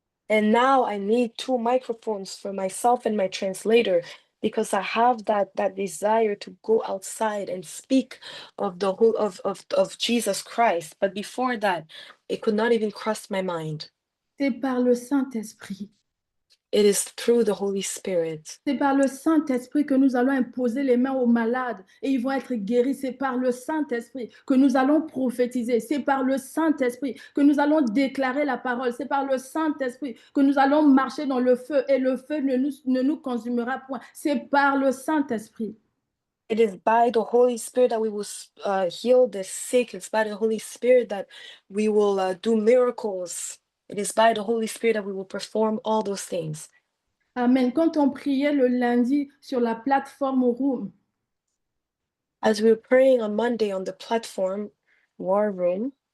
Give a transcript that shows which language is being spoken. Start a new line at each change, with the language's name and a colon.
English: And now I need 2 microphones for myself and my translator because I have that desire to go outside and speak of the whole of Jesus Christ. But before that, it could not even cross my mind.
French: C'est par le Saint-Esprit.
English: It is through the Holy Spirit.
French: C'est par le Saint-Esprit que nous allons imposer les mains aux malades et ils vont être guéris. C'est par le Saint-Esprit que nous allons prophétiser. C'est par le Saint-Esprit que nous allons déclarer la parole. C'est par le Saint-Esprit que nous allons marcher dans le feu et le feu ne nous consumera point. C'est par le Saint-Esprit.
English: It is by the Holy Spirit that we will heal the sick. It's by the Holy Spirit that we will do miracles. It is by the Holy Spirit that we will perform all those things. Amen.
French: Quand on priait le lundi sur la plateforme Room,
English: as we were praying on Monday on the platform, War Room,